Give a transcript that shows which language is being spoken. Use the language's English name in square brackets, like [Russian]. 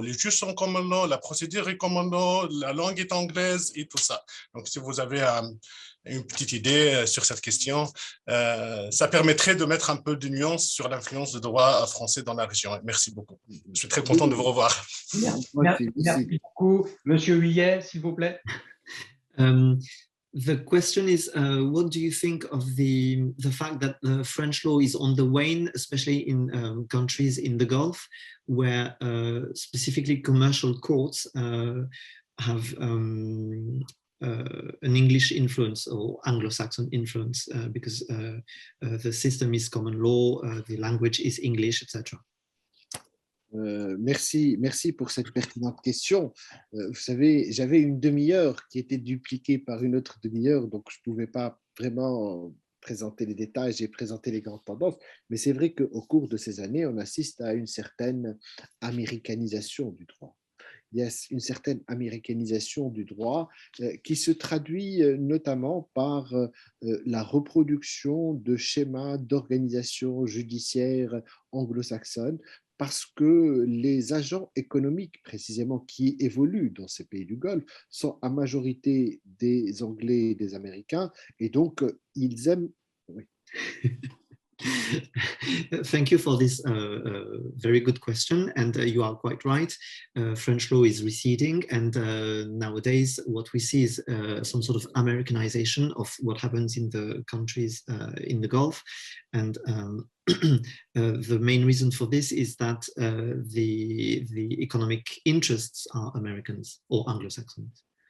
[French] Les juges sont common law, la procédure est common law, la langue est anglaise et tout ça. Donc, si vous avez une petite idée sur cette question, ça permettrait de mettre un peu de nuance sur l'influence du droit français dans la région. Merci beaucoup. Je suis très content de vous revoir. Merci beaucoup. Monsieur Huillet, s'il vous plaît. [English] The question is, what do you think of the fact that French law is on the wane, especially in countries in the Gulf, where specifically commercial courts have an English influence or Anglo-Saxon influence because the system is common law, the language is English, etc. [French] Merci pour cette pertinente question. Vous savez, j'avais une demi-heure qui était dupliquée par une autre demi-heure, donc je ne pouvais pas vraiment présenter les détails, j'ai présenté les grandes tendances, mais c'est vrai qu'au cours de ces années, on assiste à une certaine américanisation du droit. Il y a une certaine américanisation du droit qui se traduit notamment par la reproduction de schémas d'organisation judiciaire anglo-saxonne, parce que les agents économiques, précisément, qui évoluent dans ces pays du Golfe, sont à majorité des Anglais et des Américains, et donc ils aiment... Oui. [English] Thank you for this very good question, and you are quite right. French law is receding, and nowadays what we see is some sort of Americanization of what happens in the countries in the Gulf, and the main reason for this is that the economic interests are Americans or Anglo-Saxons.